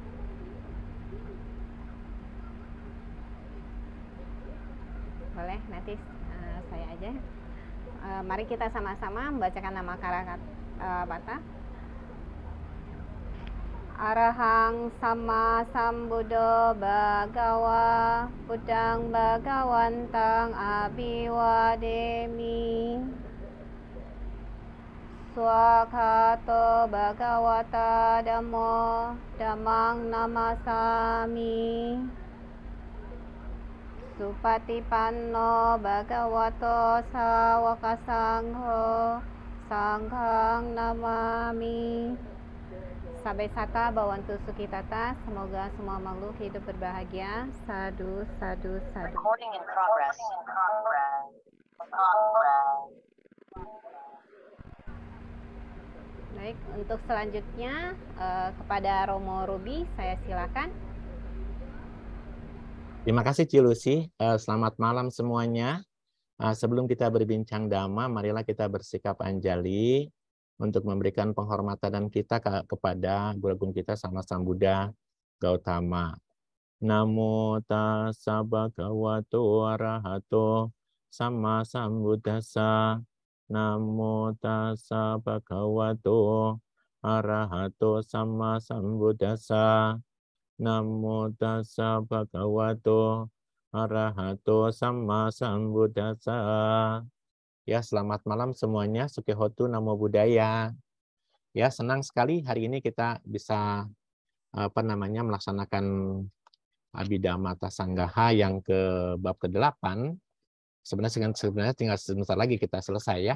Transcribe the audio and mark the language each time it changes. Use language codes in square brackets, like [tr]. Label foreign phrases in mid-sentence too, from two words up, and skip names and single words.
[id] Boleh, nanti saya aja. Mari kita sama-sama membacakan nama Karapata. [pi] Arahang Sama Sambuddho Bhagawa Buddhang Bhagawantang Abhiwademi. Swakato Bhagawata Dhammo Dhammang Namasami. Supatipanno Bhagavato Sawaka Sangho Sanghang Namami. Sabesata Bhawantu Sukhitata. [id] Semoga semua makhluk hidup berbahagia. [pi] Sadhu, sadhu, sadhu. [en] Recording in progress. [id] Baik, untuk selanjutnya kepada Romo Ruby, saya silakan. Terima kasih Cilusi. Selamat malam semuanya. Sebelum kita berbincang dhamma, marilah kita bersikap anjali untuk memberikan penghormatan kita kepada Guru Agung kita Sama Sambuddha Gautama. [pi] Namo tassa bhagavato arahato sama sambuddhassa. Namo tassa bhagavato arahato sama sambuddhassa. Namo tassa bhagavato arahato sama sambuddhassa. [id] Ya, selamat malam semuanya. [pi] Sukihotu, Namo Buddhaya. [id] Ya, senang sekali hari ini kita bisa melaksanakan Abhidhamma Sanggaha yang ke bab ke-8. Sebenarnya tinggal sebentar lagi kita selesai ya.